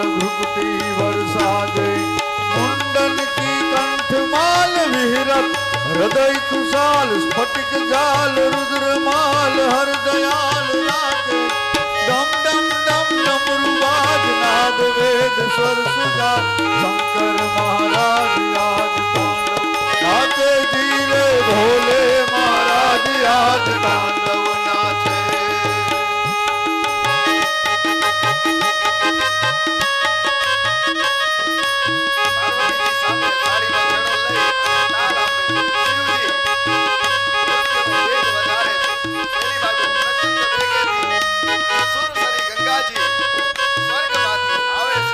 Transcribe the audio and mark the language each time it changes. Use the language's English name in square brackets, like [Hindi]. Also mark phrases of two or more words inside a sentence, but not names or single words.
[Hindi] भ्रुकुटी वर्षाजे मुंडन की कंठ माल विहरत हृदय कुशाल स्फटिक जाल रुद्र माल हर दयाल राजे डम डम डम डमरुबाज नाद वेद स्वर सुजा शंकर महाराज आज तांडव नाचे जीरे भोले महाराज आज तांडव नाचे. [Gujarati] પાર્વતીજી સામે થાળીનો છેડો લઈ તાલ આપે છે. શિવજી નૃત્યનો વેગ વધારે છે. પેલી બાજુ પ્રચંડ વેગેથી સુરસરી ગંગાજી સ્વર્ગમાંથી આવે છે.